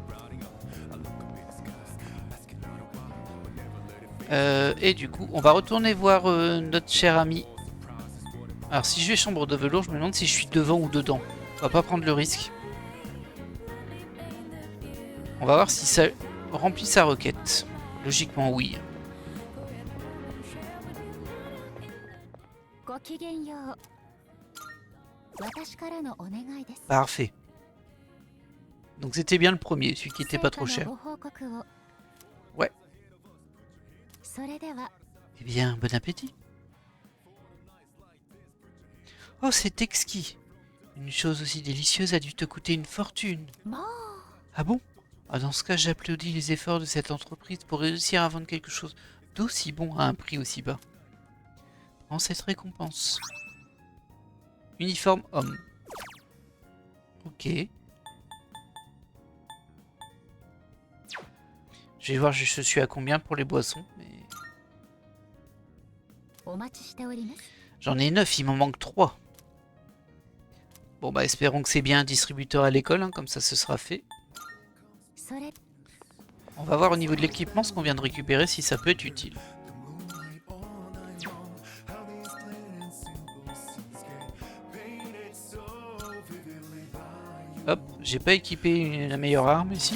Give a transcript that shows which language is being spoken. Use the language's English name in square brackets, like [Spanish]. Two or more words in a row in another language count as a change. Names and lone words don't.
[French] Et du coup, on va retourner voir notre cher ami. Alors, si je vais chambre de velours, je me demande si je suis devant ou dedans. On va pas prendre le risque. On va voir si ça remplit sa requête. Logiquement, oui. [Japanese] ごきげんよう。私からのお願いです。 [French] Parfait. Donc c'était bien le premier, celui qui était pas trop cher. [Japanese] 成果のご報告を。 [French] Ouais. [Japanese] それでは。 [French] Eh bien, bon appétit. Oh, c'est exquis. Une chose aussi délicieuse a dû te coûter une fortune. [Japanese] もう。 [French] Ah bon? Ah, dans ce cas, j'applaudis les efforts de cette entreprise pour réussir à vendre quelque chose d'aussi bon à un prix aussi bas. Prends cette récompense. Uniforme homme. Ok. Je vais voir je suis à combien pour les boissons. Mais... [Japanese] お待ちしております。 [French] J'en ai 9, il m'en manque 3. Bon bah espérons que c'est bien un distributeur à l'école, hein, comme ça ce sera fait. [Japanese] それ。 [French] On va voir au niveau de l'équipement ce qu'on vient de récupérer, si ça peut être utile. Hop, j'ai pas équipé la meilleure arme ici.